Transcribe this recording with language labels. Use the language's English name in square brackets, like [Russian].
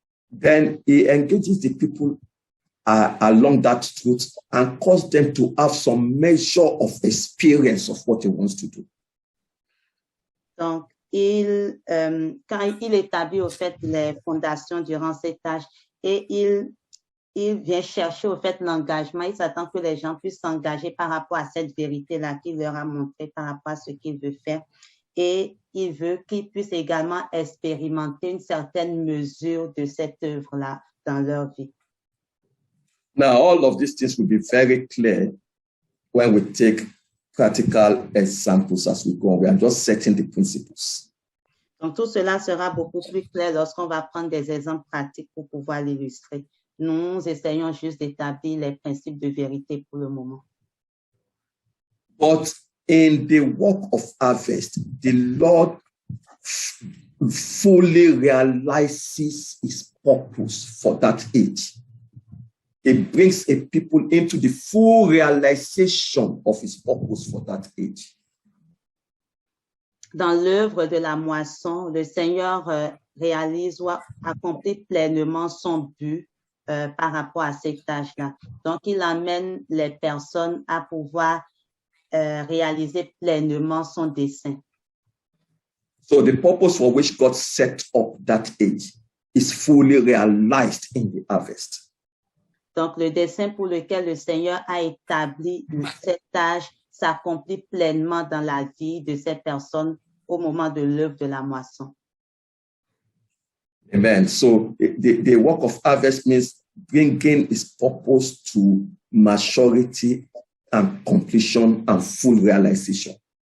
[English] Then he engages the people along that truth and cause them to have some measure of experience of what he wants to do. [French] Donc, quand il établit au fait les fondations durant cet âge et il vient chercher au fait l'engagement, il s'attend que les gens puissent s'engager par rapport à cette vérité-là qu'il leur a montré par rapport à ce qu'il veut faire. Et il veut qu'ils puissent également expérimenter une certaine mesure de cette œuvre-là dans leur vie. [English] Now, all of these things will be very clear when we take practical examples as we go on. We are just setting the principles. [French] Donc, tout cela sera beaucoup plus clair lorsqu'on va prendre des exemples pratiques pour pouvoir l'illustrer. Nous essayons juste d'établir les principes de vérité pour le moment. [English] But in the work of harvest, the Lord fully realizes his purpose for that age. It brings a people into the full realization of his purpose for that age. [French] Dans l'œuvre de la moisson, le Seigneur réalise ou accomplit pleinement son but par rapport à cet âge-là. Donc, il amène les personnes à pouvoir réaliser pleinement son dessein. [English] So the purpose for which God set up that age is fully realized in the harvest. [French] Donc, le dessein pour lequel le Seigneur a établi cet âge s'accomplit pleinement dans la vie de ces personnes au moment de l'œuvre de la moisson. Amen. [English] So the work of harvest means bringing his purpose to maturity and completion and full realization.